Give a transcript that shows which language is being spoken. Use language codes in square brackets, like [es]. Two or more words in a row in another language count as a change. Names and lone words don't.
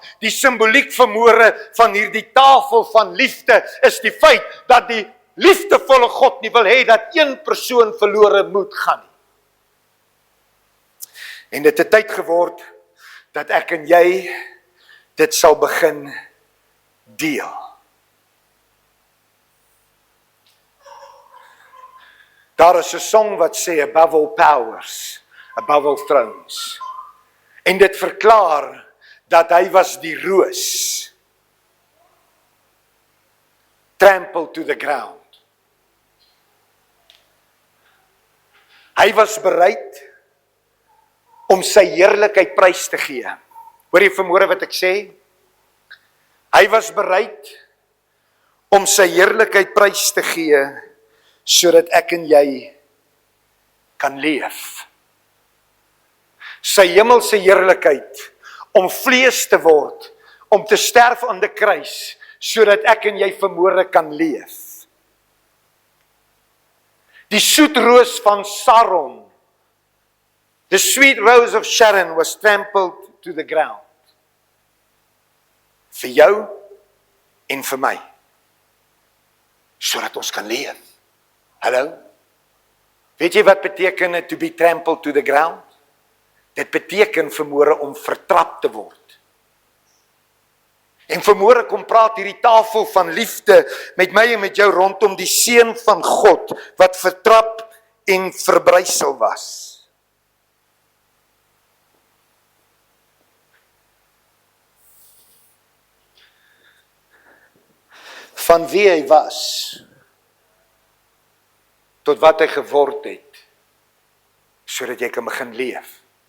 [af] Die simboliek vanmôre van hierdie tafel van liefde is die feit dat die liefdevolle God nie wil hê dat een persoon verlore moet gaan nie. En dit het tyd geword dat ek en jy dit sal begin deel. Daar is 'n song wat sê, [en] above all powers, above all thrones. [af] En dit verklaar dat hy was die roos [en] trampled to the ground. [af] Hy was bereid om sy heerlikheid prys te gee. Hoor jy vanmôre wat ek sê? Hy was bereid om sy heerlikheid prys te gee, sodat ek en jy kan leef. Sy hemelse heerlikheid, om vlees te word, om te sterf aan die kruis, sodat ek en jy vanmôre kan leef. Die soetroos van Saron, [en] the sweet rose of Sharon was trampled to the ground. [af] Vir jou en vir my. Sodat ons kan leef. Hallo? Weet jy wat beteken het [en] to be trampled to the ground? [af] Dit beteken vanmôre om vertrap te word. En vanmôre kom praat hierdie tafel van liefde met my en met jou rondom die seun van God, wat vertrap en verbrysel was. Van wie hy was, tot wat hy geword het, sodat jy kan begin leef.